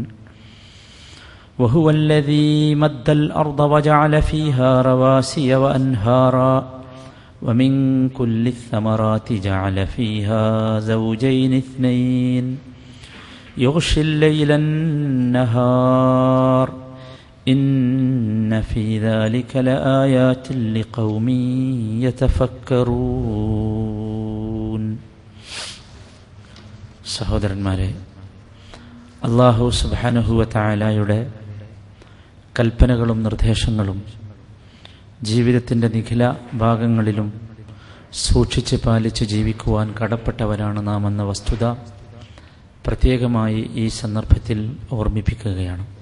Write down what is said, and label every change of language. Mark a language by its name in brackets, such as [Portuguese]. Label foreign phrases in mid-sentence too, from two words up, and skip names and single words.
[Arabic] وهو الذي مد الأرض وجعل فيها رواسي وأنهارا ومن كل الثمرات جعل فيها زوجين اثنين يغشي الليل النهار إن في ذلك لآيات لقوم يتفكرون. [Malayalam] സഹോദരന്മാരെ, അല്ലാഹു സുബ്ഹാനഹു വ തആലയുടെ കൽപ്പനകളും നിർദ്ദേശങ്ങളും ജീവിതത്തിൻ്റെ നിഖില ഭാഗങ്ങളിലും സൂക്ഷിച്ച് പാലിച്ച് ജീവിക്കുവാൻ കടപ്പെട്ടവരാണ് നാം എന്ന വസ്തുത പ്രത്യേകമായി ഈ സന്ദർഭത്തിൽ ഓർമ്മിപ്പിക്കുകയാണ്.